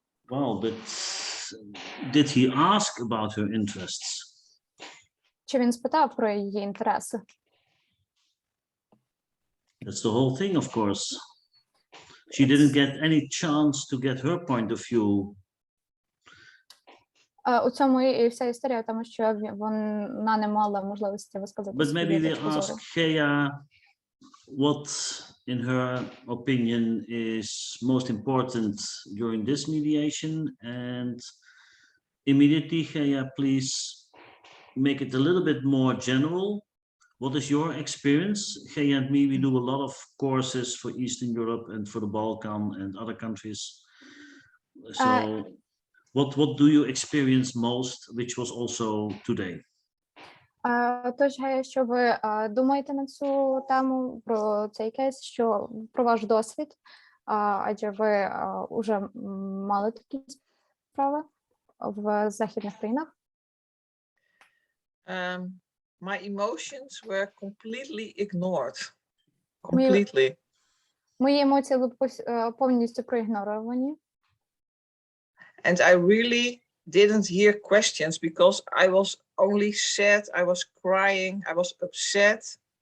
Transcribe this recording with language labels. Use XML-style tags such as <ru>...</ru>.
<en>Well, but did he ask about her interests?</en> <uk>Чи він спитав про її інтереси?</uk> <en>That's the whole thing, of course. She didn't get any chance to get her point of view.</en> <uk>У цьому і вся історія, тому що вона не мала можливості висказати</uk> <en>But</en> <uk>свою</uk> <en>maybe they</en> <uk>точку зору.</uk> <en>asked Gea what, in her opinion, is most important during this mediation, and immediately, Gea, please make it a little bit more general. What is your experience? Gea and me, we do a lot of courses for Eastern Europe and for the Balkan and other countries. So what do you experience most, which was also today?</en> <uk>Тож, що ви думаєте на цю тему, про цей кейс, що про ваш досвід, адже ви вже мали такі справи в західних країнах?</uk> <en>My emotions were completely ignored. Completely.</en> <uk>Мої емоції були повністю проігноровані.</uk> <en>And I really didn't hear questions because I was only sad, I was crying, I was upset.</en>